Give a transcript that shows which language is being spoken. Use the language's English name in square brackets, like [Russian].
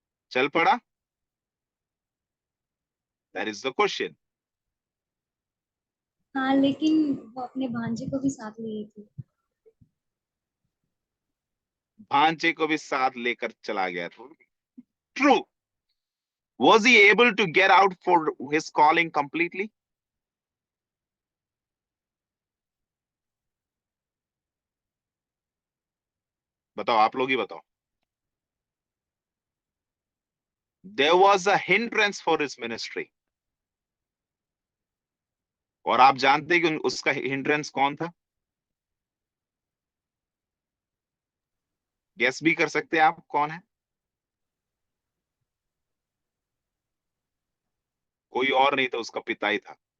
[Hindi] चल पड़ा? [English] That is the question. [Hindi] हाँ, लेकिन वो अपने भांजे को भी साथ लिए थे। भांजे को भी साथ लेकर चला गया था। [English] True. Was he able to get out for his calling completely? [Hindi] बताओ, आप लोग ही बताओ। [English] There was a hindrance for his ministry. [Hindi] और आप जानते हैं कि उसका हिंड्रेंस कौन था? गेस भी कर सकते हैं आप कौन है? कोई और नहीं था, उसका पिता ही था।